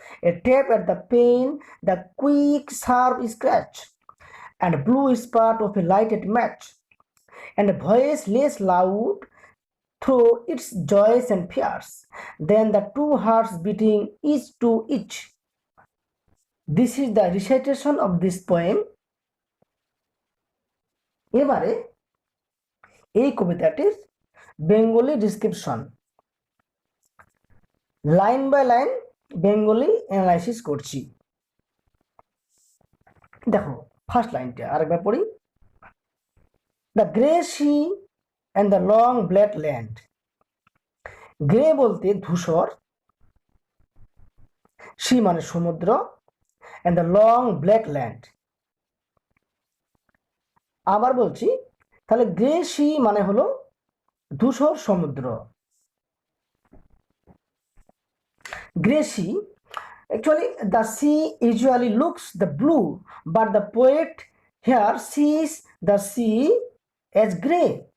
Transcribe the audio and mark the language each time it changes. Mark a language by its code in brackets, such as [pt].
[en] A tap at the pane, the quick sharp scratch, and blue spark of a lighted match, and a voice less loud through its joys and fears than the 2 hearts beating each to each. This is the recitation of this poem. [bn] এবারে এই কবিতাটির Bengali description, line by line Bengali analysis করছি। দেখো, first লাইনটা আরেকবার পড়ি। [en] The grey sea and the long black land. [bn] Grey বলতে ধূসর, সি মানে সমুদ্র, [en] And the long black land. [bn] আবার বলছি, তাহলে গ্রে সি মানে হলো ধূসর সমুদ্র। [en] Grey sea, actually the sea usually looks the blue, but the poet here sees the sea as grey.